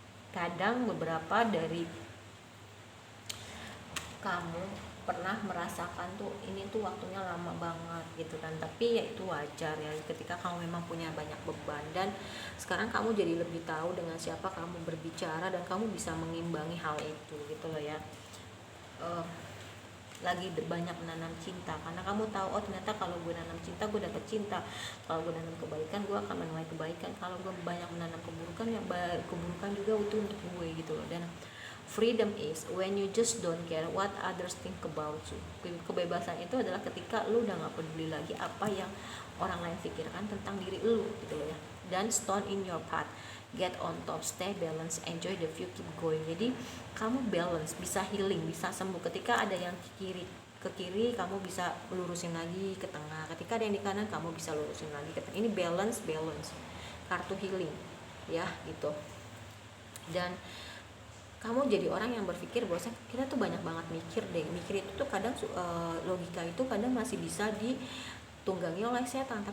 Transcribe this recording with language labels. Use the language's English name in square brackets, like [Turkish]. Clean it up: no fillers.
[Indonesian] Kadang beberapa dari kamu pernah merasakan tuh ini tuh waktunya lama banget gitu kan, tapi ya itu wajar ya ketika kamu memang punya banyak beban, dan sekarang kamu jadi lebih tahu dengan siapa kamu berbicara dan kamu bisa mengimbangi hal itu gitu loh ya. Lagi banyak menanam cinta karena kamu tahu, oh ternyata kalau gue nanam cinta gue dapet cinta, kalau gue nanam kebaikan gue akan menuai kebaikan, kalau gue banyak menanam keburukan ya keburukan juga itu untuk gue gitu loh. [English] Dan freedom is when you just don't care what others think about you. [Indonesian] Kebebasan itu adalah ketika lu udah gak peduli lagi apa yang orang lain pikirkan tentang diri lu gitu loh ya. [English] Dan stone in your path, get on top, stay balance, enjoy the view, keep going. [Indonesian] Jadi kamu balance, bisa healing, bisa sembuh. Ketika ada yang ke kiri kamu bisa lurusin lagi ke tengah, ketika ada yang di kanan kamu bisa lurusin lagi ke tengah. Ini balance, kartu healing ya gitu. Dan kamu jadi orang yang berpikir bahwa kita tuh banyak banget mikir itu tuh kadang logika itu kadang masih bisa ditunggangi oleh setan.